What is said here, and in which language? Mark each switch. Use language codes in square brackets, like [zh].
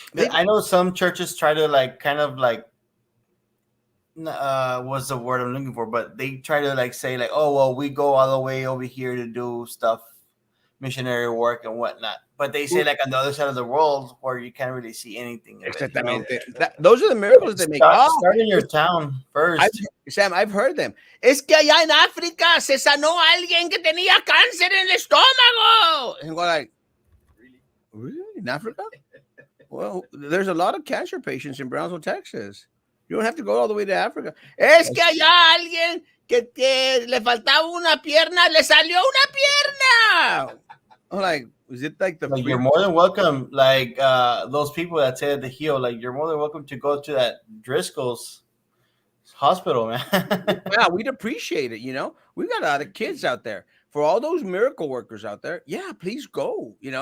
[en] I know some churches try to like kind of like what's the word I'm looking for, but they try to like say like, oh well, we go all the way over here to do stuff, missionary work and whatnot. But they say like on the other side of the world where you can't really see anything of it. You know? [es] Exactamente. [en] Those are the miracles they make. Start in your town first. Sam, I've heard them. [es] Es que allá en África se sanó a alguien que tenía cáncer en el estómago. [en] And we're like, really? In Africa? Well, there's a lot of cancer patients in Brownsville, Texas. You don't have to go all the way to Africa. [es] Es que allá alguien que le faltaba una pierna, le salió una pierna. [en] I'm like, is it like the Like you're more than welcome. Like those people that said the heel, like you're more than welcome to go to that Driscoll's hospital, man. Yeah, we'd appreciate it. We got a lot of kids out there. For all those miracle workers out there, yeah, please go.